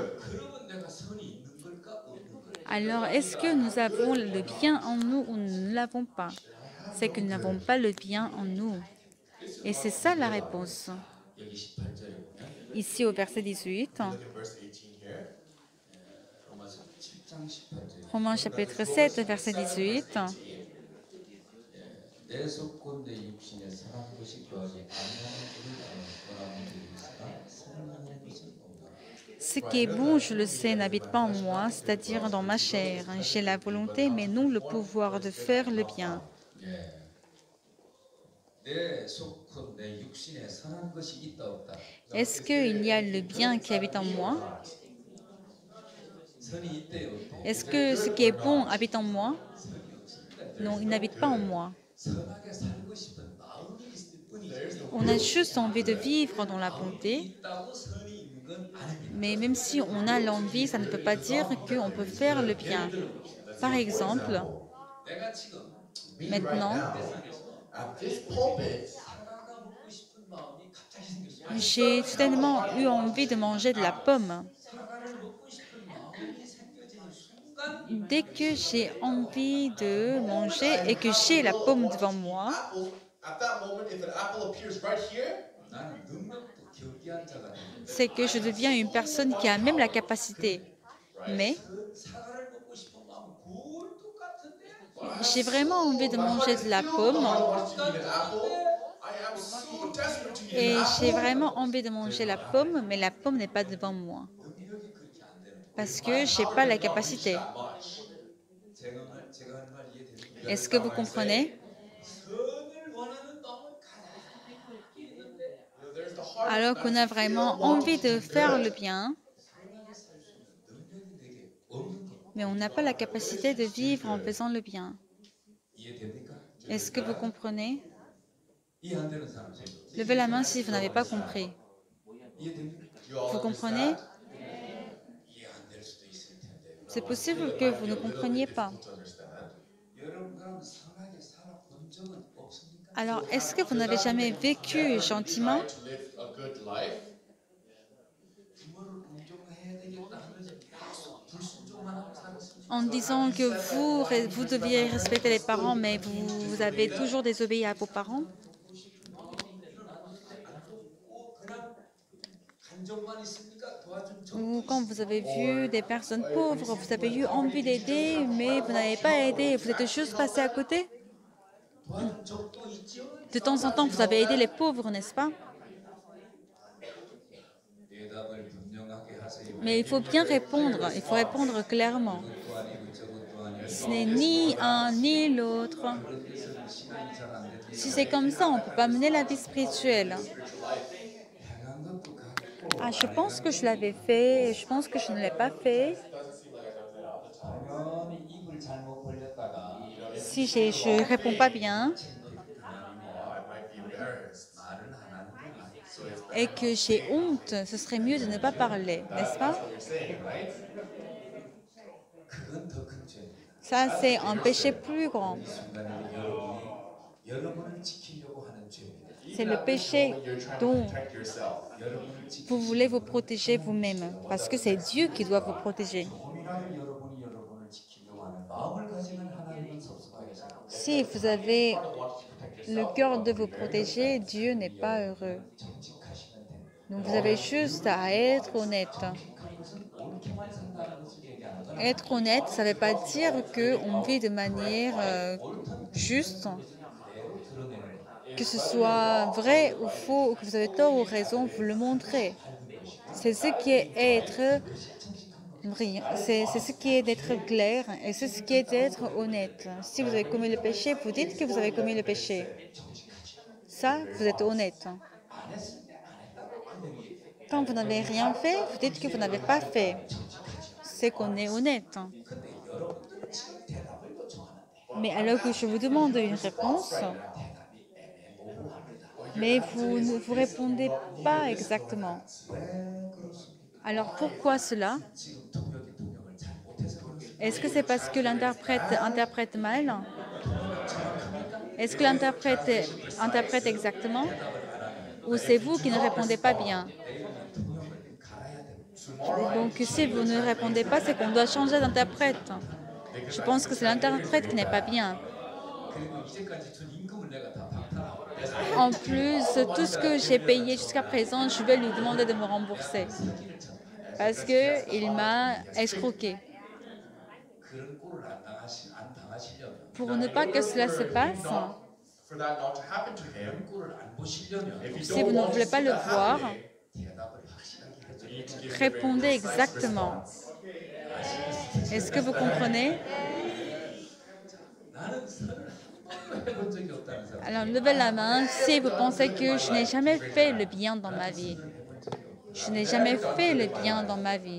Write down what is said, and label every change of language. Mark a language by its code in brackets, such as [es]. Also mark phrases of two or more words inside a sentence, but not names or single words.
[ko] 그러면 내가 선이 있는 걸까 없는 걸까? [fr] Alors, est-ce que nous avons le bien en nous ou nous ne l'avons pas? C'est que nous n'avons pas le bien en nous. Et c'est ça la réponse. [ko] 여기 18절에 보면 [fr] Ici au verset 18, [en] Look at verse 18 here. [ko] 로마서 7장 18절 [fr] Romains chapitre 7, verset 18. [ko] 내 속고 내 육신에 선한 것이 교하지 아니하는 것을 원하는 데 있으나 선한 것은 없노라. [fr] Ce qui est bon, je le sais, n'habite pas en moi, c'est-à-dire dans ma chair. J'ai la volonté, mais non le pouvoir de faire le bien. [ko] 예. 내 속고 내 육신에 선한 것이 있다 없다. [fr] Est-ce qu'il y a le bien qui habite en moi? [ko] 선이 있대요 없대요. [fr] Est-ce que ce qui est bon habite en moi? [ko] 선이 없으니까 [fr] Non, il n'habite pas en moi. [ko] 선하게 살고 싶은 마음이 있을 뿐이지. [fr] On a juste envie de vivre dans la bonté, [ko] 있다고 선이 있는 건 아닙니다. [fr] mais même si on a l'envie, ça ne peut pas dire qu'on peut faire le bien. Par exemple, [ko] 내가 지금 [fr] maintenant, [en] at this pulpit, [ko] 사과가 먹고 싶은 마음이 갑자기 생겼어요. [fr] j'ai soudainement eu envie de manger de la pomme. [ko] 사과를 먹고 싶은 마음이 생겨지는 순간 [fr] Dès que j'ai envie de manger et que j'ai la pomme devant moi, [en] apple, at that moment, if an apple appears right here, [ko] 나는 능력도 겸비한 자가 되는 [fr] c'est que je deviens une personne qui a même la capacité. Mais [ko] 사과를 먹고 싶은 마음은 굴 똑같은데 [fr] j'ai vraiment envie de manger de la pomme [en] I want to eat an apple. I am so desperate to eat [fr] et [en] an [fr] j'ai [en] apple. [fr] vraiment envie de manger la pomme, mais la pomme n'est pas devant moi [ko] 능력이 그렇게 안 되는 거예요. [fr] parce que je n'ai pas la capacité. [ko] 제가 하는 말 이해되는 [fr] Est-ce que vous comprenez? [ko] 선을 원하는 마음은 가득 있는데 [en] There's the heart. [fr] Alors qu'on a vraiment envie de faire le bien, [ko] 선하게 살 수 있는 능력이 내게 없는 거 [fr] mais on n'a pas la capacité de vivre en faisant le bien. [ko] 이해됩니까? [fr] Est-ce que vous comprenez? [ko] 이해 안 되는 사람 손 들어. [fr] Levez la main si vous n'avez pas compris. [ko] 이해됩니까? [en] You all [fr] Vous comprenez? [ko] 이해 안 될 수도 있을 텐데 [fr] C'est possible que vous ne compreniez pas. [en] to understand. [ko] 여러분과 선하게 살아본 적은 없습니까? [fr] Alors, est-ce que vous n'avez jamais vécu gentiment [en] To live a good life. [ko] 부모를 존경해야 되겠다 하면서 계속 불순종만 하고 살았습니다. [fr] en disant que vous deviez respecter les parents, mais vous avez toujours désobéi à vos parents? [ko] 그냥 감정만 있습니까? 도와준 적 [fr] Ou quand vous avez vu des personnes pauvres, vous avez eu envie d'aider, mais vous n'avez pas aidé, vous êtes juste passé à côté? [ko] 도와준 적도 있죠. [fr] De temps en temps, vous avez aidé les pauvres, n'est-ce pas? [ko] 대답을 분명하게 하세요. [fr] Mais il faut bien répondre, il faut répondre clairement. [ko] 이것도 아니고 저것도 아니고 [fr] Ce n'est ni un ni l'autre. [ko] 그렇게 해서 시간이 잘 안 되지. [fr] Si c'est comme ça, on ne peut pas mener la vie spirituelle. [ko] 행한 것도 같고 [fr] Ah, je pense que je l'avais fait, je pense que je ne l'ai pas fait. [ko] 당연히 입을 잘못 벌렸다가 [fr] Si je ne réponds pas bien [en] I might be embarrassed. [ko] 말은 안 하는 게 낫죠. [fr] et que j'ai honte, ce serait mieux de ne pas parler, n'est-ce pas? [en] You're saying, right? [ko] 그건 더 큰 죄입니다. [fr] Ça, c'est un péché plus grand. [ko] 이 순간에 여러분을 지키려고 하는 죄입니다. [fr] C'est le péché dont [en] Protect yourself. [ko] 여러분을 지키 [fr] vous voulez vous protéger vous-même, parce que c'est Dieu qui doit vous protéger. [ko] 조금이라도 여러분이 여러분을 지키려고 하는 마음을 가지는 하나님은 섭섭하게 생각합니다. [fr] Si vous avez le cœur de vous protéger, Dieu n'est pas heureux. [ko] 정직하시면 됩니다. [fr] Donc vous avez juste à être honnête. [ko] 한 것은 옳게만 산다는 것을 얘기하는 거예요. [fr] Être honnête, ça ne veut pas dire qu'on vit de manière juste, [ko] 그대로 드러내는 거예요. [fr] que ce soit vrai ou faux, ou que vous avez tort ou raison, vous le montrez. C'est ce qui est être brillant, c'est ce qui est d'être clair et c'est ce qui est d'être honnête. Si vous avez commis le péché, vous dites que vous avez commis le péché. Ça, vous êtes honnête. [ko] 안 했을 때 안 했다고 분명히 [fr] Quand vous n'avez rien fait, vous dites que vous n'avez pas fait. C'est qu'on est honnête. [ko] 근데 여러분들은 지금 대답을 요청하는데 [fr] Mais alors que je vous demande une réponse, [ko] 대답이 애매모호합니다. [fr] mais vous ne vous répondez pas exactement. [ko] 왜 그렇습니까? [fr] Alors pourquoi cela? [ko] 지금 통역이 통역을 잘 못해서 그렇습니다. [fr] Est-ce que c'est parce que l'interprète interprète mal? Est-ce que l'interprète interprète exactement? Ou c'est vous qui ne répondez pas bien? [ko] 통역을 갈아야 됩니다. [fr] Donc si vous ne répondez pas, c'est qu'on doit changer d'interprète. Je pense que c'est l'interprète qui n'est pas bien. [ko] 그리고 이제까지 준 임금을 내가 다 박탈하고 [fr] En plus, tout ce que j'ai payé jusqu'à présent, je vais lui demander de me rembourser. Parce qu'il m'a escroqué. [ko] 그런 꼴을 안 당하시려면 [fr] Pour ne pas que cela se passe, [en] for that not to happen to him, [ko] 꼴을 안 보시려면 [en] if you [fr] Si [en] don't [fr] vous ne [en] want to [fr] voulez [en] see [fr] pas le [en] that [fr] voir, [en] happening, [ko] 대답을 확실하게 해줘요. [en] you need to give a very [fr] répondez [en] precise [fr] exactement. [en] response. [fr] Est-ce que vous comprenez? [ko] 나는 선을 한 번도 해본 적이 없다는 사람. [fr] Alors, levez la main si vous pensez que je n'ai jamais fait le bien dans ma vie. [ko] 해본 적이 없고 [fr] Je n'ai jamais fait le bien dans ma vie.